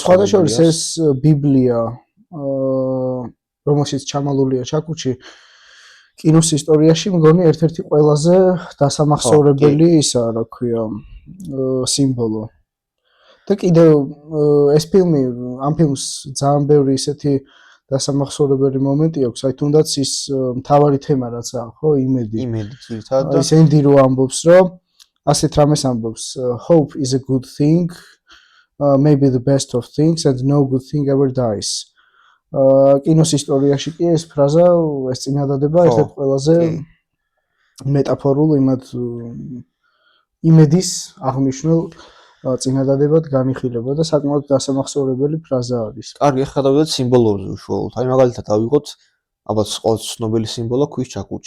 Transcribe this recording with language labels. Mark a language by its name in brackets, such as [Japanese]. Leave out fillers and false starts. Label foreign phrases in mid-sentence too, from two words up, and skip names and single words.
[Georgian] და სხვადასხვა ეს ბიბლია, რომელშიც ჩამალულია ჩაკუჩი, კინოს ისტორიაში მგონი ერთ-ერთი ყველაზე დასამახსოვრებელი ისა, რა ქვია, სიმბოლო. და კიდევ ეს ფილმი, ამ ფილმს ძალიან ბევრი ისეთი დასამახსოვრებელი მომენტი აქვს, აი თუნდაც ის მთავარი თემა რაც აქვს, ხო, იმედი ძირითადად ის ენდი რო ამბობს, რომ ასეთ რამეს ამბობს, [English] hope is a good thing, maybe the best of things and no good thing ever dies. [Georgian] კინოს ისტორიაში კი ეს ფრაზა, ეს წინადადება ერთ-ერთ ყველაზე მეტაფორულ იმედის აღნიშნულ წინადადებად განიხილება და საკმაოდ დასამახსოვრებელი ფრაზა არის. კარგი, ახლა გადავიდეთ სიმბოლოზე უშუალოდ. აი მაგალითად ავიღოთ ალბათ ყოველთვის ცნობილი სიმბოლო ქვის ჩაქუჩი.